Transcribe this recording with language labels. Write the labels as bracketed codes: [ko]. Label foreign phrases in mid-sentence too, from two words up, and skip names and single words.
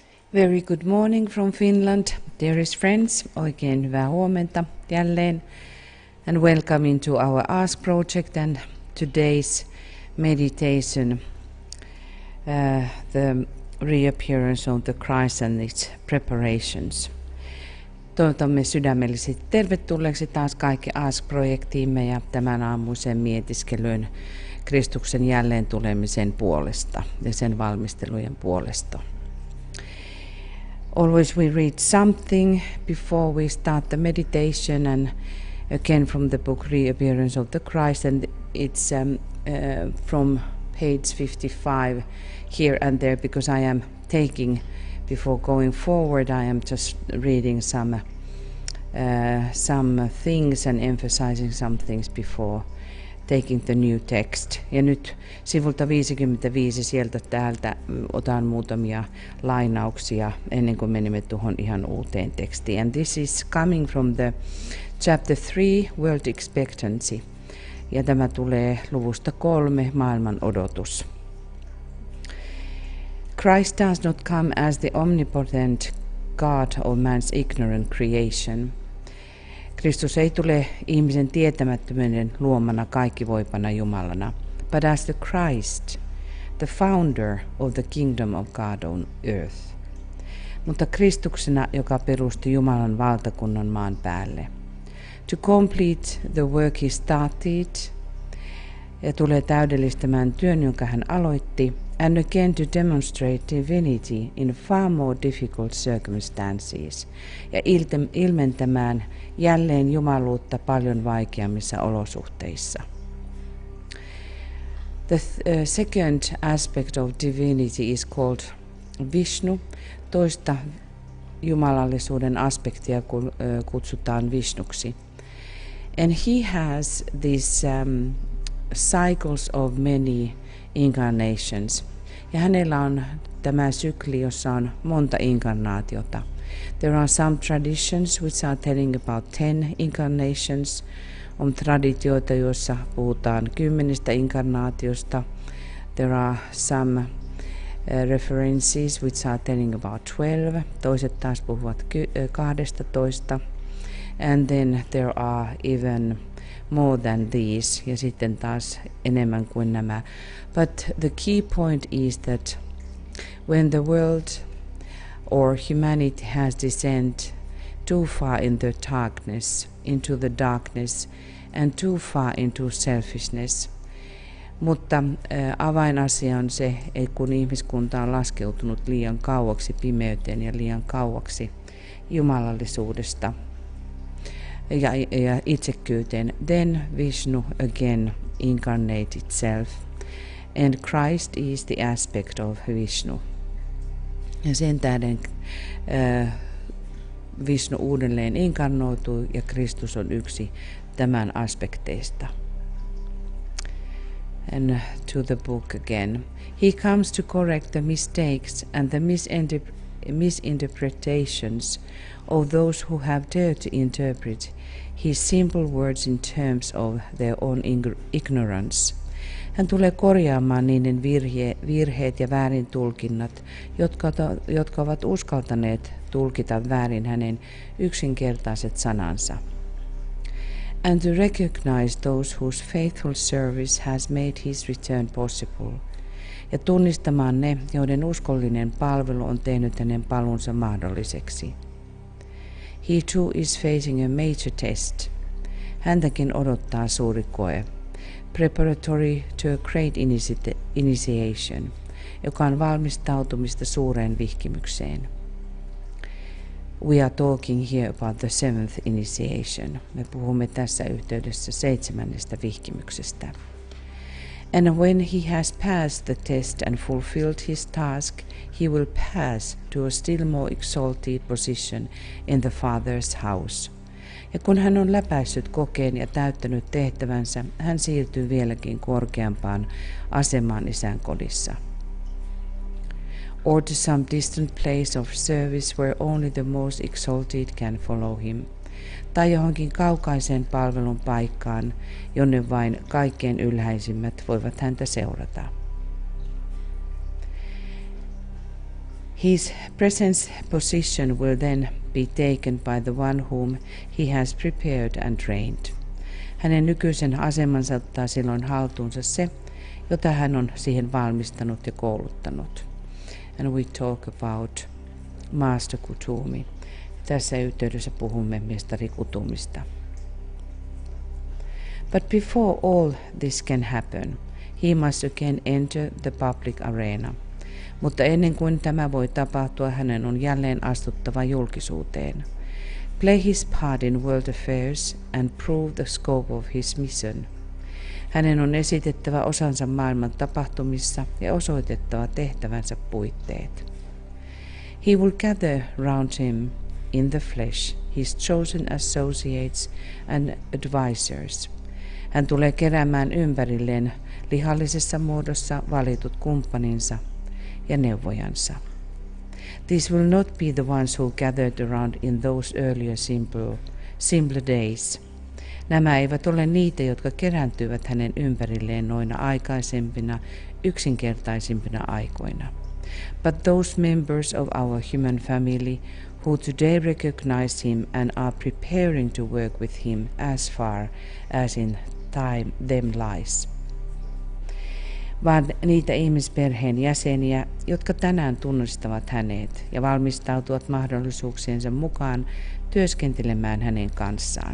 [en] Very good morning from Finland, dearest friends. [fi] Oikein hyvää huomenta jälleen. [en] And welcome into our Ask project and today's meditation, the reappearance of the Christ and its preparations. [fi] Toivotamme sydämellisesti tervetulleeksi taas kaikki Ask-projektiimme ja tämän aamuisen mietiskelyyn Kristuksen jälleen tulemisen puolesta ja sen valmistelujen puolesta. [en] Always we read something before we start the meditation, and again from the book Reappearance of the Christ, and it's from page 55 here and there, because I am taking, before going forward, I am just reading some things and emphasizing some things before taking the new text. [fi] Ja nyt sivulta 55 sieltä täältä otan muutamia lainauksia ennen kuin menemme tuohon ihan uuteen tekstiin. [en] And this is coming from the chapter 3, World Expectancy. [fi] Ja tämä tulee luvusta 3, maailman odotus. [en] Christ does not come as the omnipotent God of man's ignorant creation. [fi] Kristus ei tule ihmisen tietämättömyyden luomana kaikkivoipana Jumalana, [en] but as the Christ, the founder of the kingdom of God on earth. [fi] Mutta Kristuksena, joka perusti Jumalan valtakunnan maan päälle. [en] To complete the work he started, [fi] ja tulee täydellistämään työn, jonka hän aloitti, [en] and again to demonstrate divinity in far more difficult circumstances, [fi] ja ilmentämään jälleen jumaluutta paljon vaikeammissa olosuhteissa. [en] The second aspect of divinity is called Vishnu. [fi] Toista jumalallisuuden aspektia kutsutaan Vishnuksi. [en] And he has these cycles of many incarnations. [fi] Ja hänellä on tämä sykli, jossa on monta inkarnaatiota. [en] There are some traditions which are telling about 10 incarnations. [fi] On traditioita, joissa puhutaan 10 inkarnaatiosta. [en] There are some references which are telling about 12. [fi] Toiset taas puhuvat 12. [en] And then there are even more than these, [fi] ja sitten taas enemmän kuin nämä. [en] But the key point is that when the world or humanity has descended too far into the darkness and too far into selfishness. [fi] Mutta avainasia on se, että kun ihmiskunta on laskeutunut liian kauaksi pimeyteen ja liian kauaksi jumalallisuudesta ja itsekkyyteen, [en] then Vishnu again incarnate itself. And Christ is the aspect of Vishnu. [fi] Ja sen tähden Vishnu uudelleen inkarnoituu ja Kristus on yksi tämän aspekteista. [en] And to the book again. He comes to correct the mistakes and the misinterpretations of those who have dared to interpret his simple words in terms of their own ignorance. [fi] Hän tulee korjaamaan niiden virheet ja väärin tulkinnat, jotka ovat uskaltaneet tulkita väärin hänen yksinkertaiset sanansa. [en] And to recognize those whose faithful service has made his return possible. [fi] Ja tunnistamaan ne, joiden uskollinen palvelu on tehnyt hänen paluunsa mahdolliseksi. [en] He too is facing a major test. [fi] Häntäkin odottaa suuri koe. [en] Preparatory to a great initiation, [fi] joka on valmistautumista suureen vihkimykseen. [en] We are talking here about the 7th initiation. [fi] Me puhumme tässä yhteydessä 7. vihkimyksestä. [en] And when he has passed the test and fulfilled his task, he will pass to a still more exalted position in the Father's house. [fi] Ja kun hän on läpäissyt kokeen ja täyttänyt tehtävänsä, hän siirtyy vieläkin korkeampaan asemaan Isän kodissa. [en] Or to some distant place of service where only the most exalted can follow him. [fi] Tai johonkin kaukaiseen palvelun paikkaan, jonne vain kaikkein ylhäisimmät voivat häntä seurata. [en] His present position will then be taken by the one whom he has prepared and trained. [fi] Hänen nykyisen asemansa ottaa silloin haltuunsa se, jota hän on siihen valmistanut ja kouluttanut. [en] And we talk about Master Kutumi. [fi] Tässä yhteydessä puhumme mestari Kutumista. [en] But before all this can happen, he must again enter the public arena. [fi] Mutta ennen kuin tämä voi tapahtua, hänen on jälleen astuttava julkisuuteen. [en] Play his part in world affairs and prove the scope of his mission. [fi] Hänen on esitettävä osansa maailman tapahtumissa ja osoitettava tehtävänsä puitteet. [en] He will gather round him in the flesh his chosen associates and advisors. [fi] Hän tulee keräämään ympärilleen lihallisessa muodossa valitut kumppaninsa ja neuvojansa. [en] These will not be the ones who gathered around in those earlier simpler days. [fi] Nämä eivät ole niitä, jotka kerääntyivät hänen ympärilleen noina aikaisempina, yksinkertaisimpina aikoina. [en] But those members of our human family who today recognize him and are preparing to work with him as far as in time them lies. [fi] Vaan niitä ihmisperheen jäseniä, jotka tänään tunnistavat hänet ja valmistautuvat mahdollisuuksiensa mukaan työskentelemään hänen kanssaan.